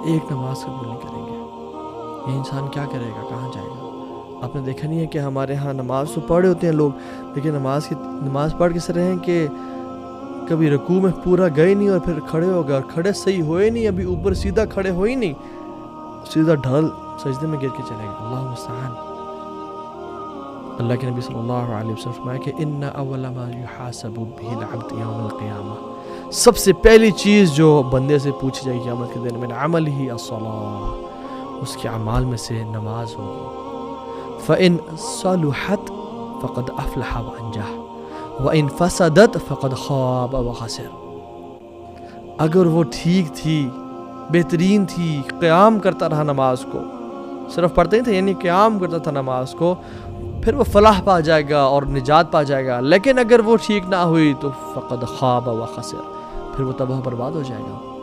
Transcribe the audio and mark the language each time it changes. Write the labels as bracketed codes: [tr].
[ur] ایک نماز قبول نہیں کریں گے. یہ انسان کیا کرے گا، کہاں جائے گا؟ آپ نے دیکھا نہیں ہے کہ ہمارے ہاں نماز تو پڑھے ہوتے ہیں لوگ، لیکن نماز پڑھ کے سے رہے ہیں کہ کبھی رکوع میں پورا گئے نہیں اور پھر کھڑے ہو گئے، اور کھڑے صحیح ہوئے نہیں، ابھی اوپر سیدھا کھڑے ہوئے نہیں، سیدھا ڈھل سجدے میں گر کے چلے گا. اللہ مستعان. اللہ کے نبی صلی اللہ علیہ وسلم فرمایا کہ [ar] ان اول ما یحاسب به العبد یوم القیامہ، [ur] سب سے پہلی چیز جو بندے سے پوچھی جائے گی قیامت کے دن [ar] من عملہ الصلاۃ، [ur] اس کے اعمال میں سے نماز ہوگی. [ar] فإن صلحت فقد افلح وانجح وإن فسدت فقد خاب وخسر. [ur] اگر وہ ٹھیک تھی، بہترین تھی، قیام کرتا رہا نماز کو، صرف پڑھتے ہی تھے یعنی قیام کرتا تھا نماز کو، پھر وہ فلاح پا جائے گا اور نجات پا جائے گا. لیکن اگر وہ ٹھیک نہ ہوئی تو [ar] فقد خاب وخسر، [ur] پھر وہ تباہ برباد ہو جائے گا.